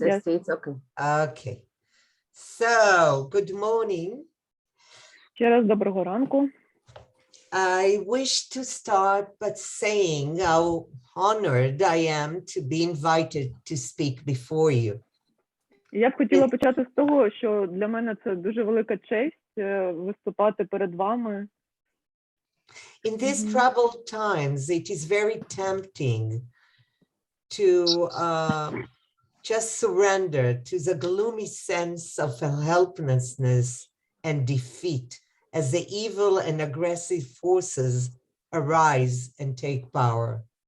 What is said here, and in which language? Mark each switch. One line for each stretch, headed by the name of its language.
English: Esti, it's okay. Okay. So, good morning.
Ukrainian: Ще раз доброго ранку.
English: I wish to start by saying how honored I am to be invited to speak before you.
Ukrainian: Я б хотіла почати з того, що для мене це дуже велика честь виступати перед вами.
English: In these troubled times, it is very tempting to just surrender to the gloomy sense of helplessness and defeat as the evil and aggressive forces arise and take power.